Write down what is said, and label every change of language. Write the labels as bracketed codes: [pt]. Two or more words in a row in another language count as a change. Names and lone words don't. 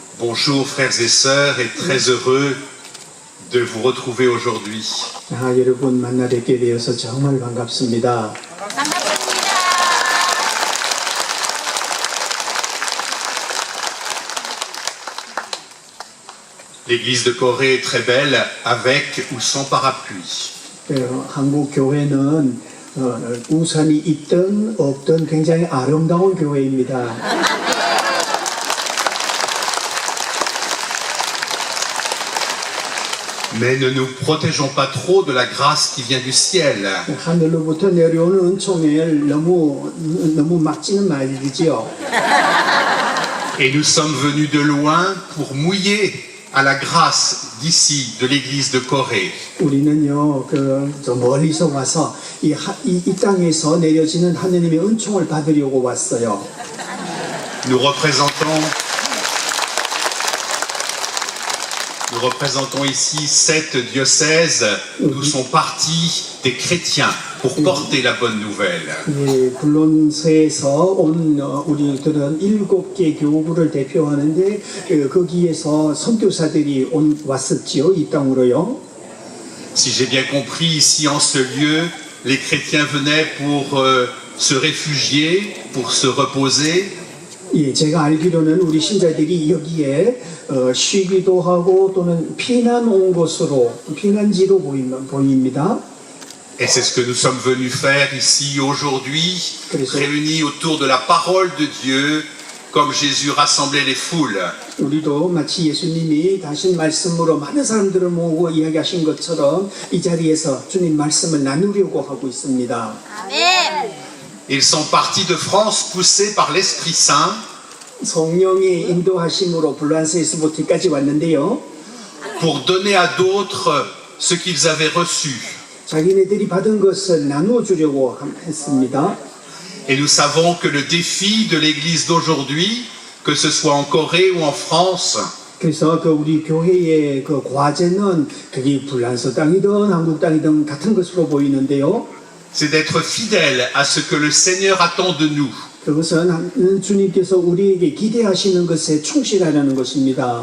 [fr] Bonjour frères et sœurs, et très heureux de vous retrouver aujourd'hui. [ko] 여러분 만나 뵙게 되어서 정말 반갑습니다. [fr] L'église de Corée est très belle, avec ou sans parapluie. [ko] 한국 교회는 우산이 있든 없든 굉장히 아름다운 교회입니다. [fr] Mais ne nous protégeons pas trop de la grâce qui vient du ciel. [ko] 하늘로부터 내려오는 은총을 너무 막지는 말이지요. [fr] Et nous sommes venus de loin pour mouiller à la grâce d'ici, de l'église de Corée. [ko] 우리는요, 저 멀리서 와서 이 땅에서 내려지는 하느님의 은총을 받으려고 왔어요. [fr] Nous représentons ici 7 diocèses d'où sont partis des chrétiens pour porter la bonne nouvelle. [ko] 불론서에서 온 우리들은 7개 교구를 대표하는데 거기에서 선교사들이 왔었지요, 이 땅으로요. [fr] Si j'ai bien compris, ici en ce lieu, les chrétiens venaient pour se réfugier, pour se reposer. [ko] 예, 제가 알기로는 우리 신자들이 여기에 쉬기도 하고 또는 피난 온 곳으로 피난지로 보입니다. [fr] Et c'est ce que nous sommes venus faire ici aujourd'hui, réunis autour de la parole de Dieu, comme Jésus rassemblait les foules. [ko] 우리도 마치 예수님이 다신 말씀으로 많은 사람들을 모으고 이야기하신 것처럼 이 자리에서 주님 말씀을 나누려고 하고 있습니다. 아멘. [fr] Ils sont partis de France poussés par l'Esprit Saint. [ko] 성령의 인도하심으로 불란서에서부터까지 왔는데요. [fr] Pour donner à d'autres ce qu'ils avaient reçu. [ko] 자기네들이 받은 것을 나누어 주려고 했습니다. [fr] Et nous savons que le défi de l'Église d'aujourd'hui, que ce soit en Corée ou en France, [ko] 그래서 우리 교회의 과제는 그게 불란서 땅이든 한국 땅이든 같은 것으로 보이는데요. [fr] c'est d'être fidèle à ce que le Seigneur attend de nous. [ko] 그것은 주님께서 우리에게 기대하시는 것에 충실하려는 것입니다.